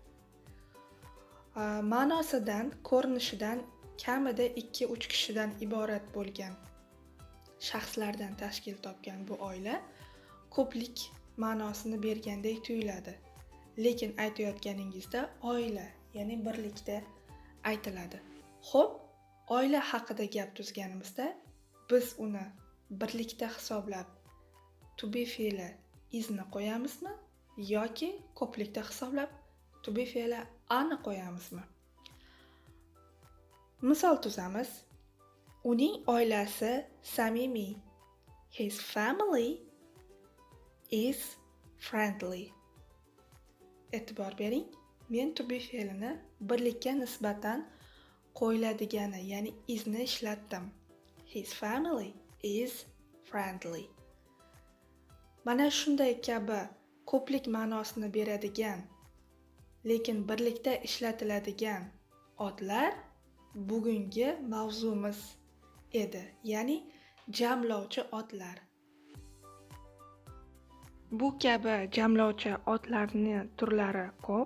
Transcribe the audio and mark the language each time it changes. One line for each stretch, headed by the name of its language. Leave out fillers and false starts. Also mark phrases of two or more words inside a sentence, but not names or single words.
Uzbek: Ma'nosidan, ko'rinishidan kamida 2-3 kishidan iborat bo'lgan shaxslardan tashkil topgan bu oila ko'plik ma'nosini bergandek tuyuladi. Lekin aytayotganingizda oila, ya'ni birlikda aytiladi. Xo'p, oila haqida gap tuzganimizda biz uni birlikda hisoblab
English: to be
Uzbek: fe'li isni qo'yamizmi yoki ko'plikda hisoblab
English: to be
Uzbek: fe'li ani qo'yamizmi? Misol tuzamiz. Uning oilasi samimiy.
English: His family is friendly.
Uzbek: E'tibor bering, men
English: to be
Uzbek: fe'lini birlikka nisbatan qo'yiladigani, ya'ni isni ishlatdim.
English: His family is friendly.
Uzbek: Mana shunday kabi ko'plik ma'nosini beradigan, lekin birlikda ishlatiladigan otlar bugungi mavzumiz edi, ya'ni jamlovchi otlar. Bu kabi jamlovchi otlarning turlari ko'p.